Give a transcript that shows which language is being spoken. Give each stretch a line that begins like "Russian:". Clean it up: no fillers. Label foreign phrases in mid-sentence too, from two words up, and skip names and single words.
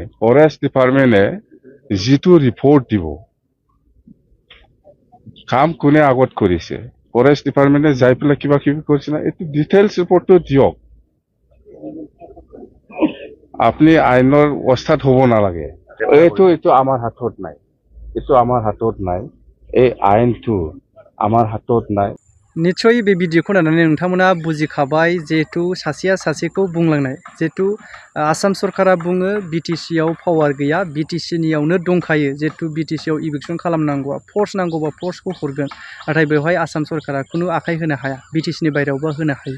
English: forest department
Assamese: যিটো ৰিপৰ্ট দিব কাম কোনে আগত কৰিছে
English: forest department
Assamese: যাই পেলাই কিবা কিবি কৰিছে না এইটো
English: details report
Assamese: দিয়ক। আপুনি আইনৰ অৱস্থাত হ'ব নালাগে। এইটো আমাৰ হাতত নাই, এইটো আমাৰ হাতত নাই, এই আইনটো আমাৰ হাতত নাই।
Bodo: निश्चय बे भिडिअखौ नायनानै नोंथांमोना बुजिखाबाय जिहेतु सासेया सासेखौ बुंलांनाय जिहेतु आसाम सरकारा बुङो बिटिसिआव पावार गैया बिटिसिनियावनो दंखायो जिहेतु बिटिसिआव इलेक्सन खालामनांगौआ फर्स नांगौबा फर्सखौ हरगोन नाथाय बेवहाय आसाम सरकारा खुनु आखाइ होनो हाया बिटिसिनि बायरायावबा होनो हायो।